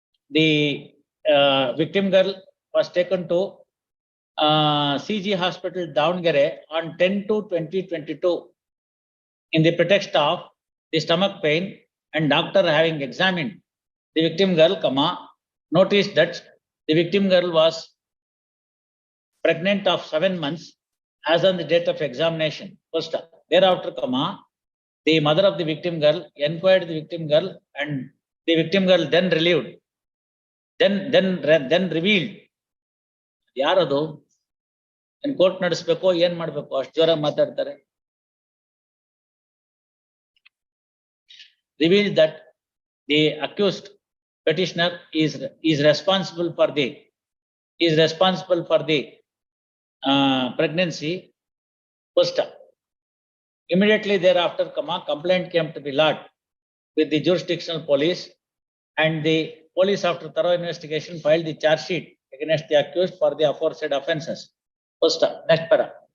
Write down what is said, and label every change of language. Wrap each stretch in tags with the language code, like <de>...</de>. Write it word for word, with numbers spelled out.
<en>The uh, victim girl was taken to uh, C G Hospital Davangere on ten to twenty twenty-two in the pretext of the stomach pain, and doctor having examined the victim girl, comma, noticed that the victim girl was pregnant of seven months as on the date of examination. First up, thereafter, comma, the mother of the victim girl inquired the victim girl, and the victim girl then relieved. Then, then, then revealed.</en> <kn>ಯಾರದು ಏನ್ court ನಡೆಸ್ಬೇಕು ಏನ್ ಮಾಡ್ಬೇಕು ಅಷ್ಟು ಜ್ವರ ಮಾತಾಡ್ತಾರೆ.</kn> <en>Revealed that the accused petitioner is is responsible for the is responsible for the uh, pregnancy. First up. Immediately thereafter, comma, complaint came to be lodged with the jurisdictional police, and the police, after thorough investigation, filed the charge sheet against the accused for the aforesaid offences. First, next para.</en>